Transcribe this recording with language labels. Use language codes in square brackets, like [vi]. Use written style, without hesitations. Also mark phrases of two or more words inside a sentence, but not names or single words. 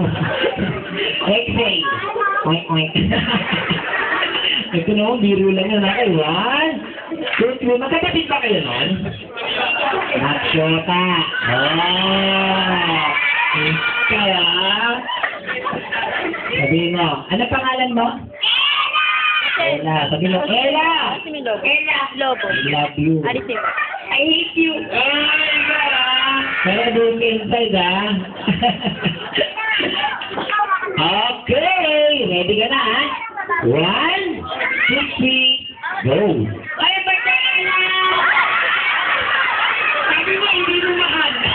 [tl] Exhale. Oink, oink. Ito naman, biro lang yun. Okay, 1, 2, 3. Magkapatid ba kayo nun? Naksyota. Oh. Ikaw ha. Sabihin mo, ano pangalan mo? Ella. Sabihin mo, Ella! Ella. Lobo. [en] I love you. Alisim. I hate you. [tl] Ay, pero doon inside ha. Okay, ready ka na ha? 1, 2, 3, go! Ay, birthday, Ella! Sabi mo, hindi mo mahal.